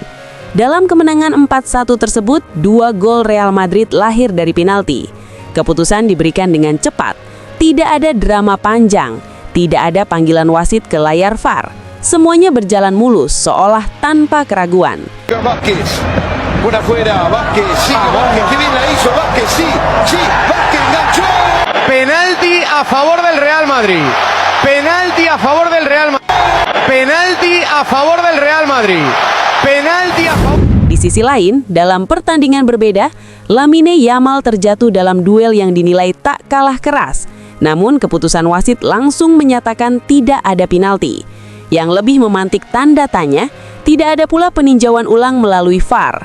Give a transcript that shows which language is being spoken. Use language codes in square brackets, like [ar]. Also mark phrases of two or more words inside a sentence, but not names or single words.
[id] Dalam kemenangan 4-1 tersebut, 2 gol Real Madrid lahir dari penalti. Keputusan diberikan dengan cepat, tidak ada drama panjang, tidak ada panggilan wasit ke layar VAR. Semuanya berjalan mulus, seolah tanpa keraguan. [es] Vázquez, por afuera, Vázquez, sí, Vázquez, que bien la hizo Vázquez, sí, Vázquez enganchó. Penalti a favor del Real Madrid. Penalti a favor del Real Madrid. Penalti a favor del Real Madrid. Penalti a favor. [id] Di sisi lain, dalam pertandingan berbeda, Lamine Yamal terjatuh dalam duel yang dinilai tak kalah keras. Namun keputusan wasit langsung menyatakan tidak ada penalti. Yang lebih memantik tanda tanya, tidak ada pula peninjauan ulang melalui VAR.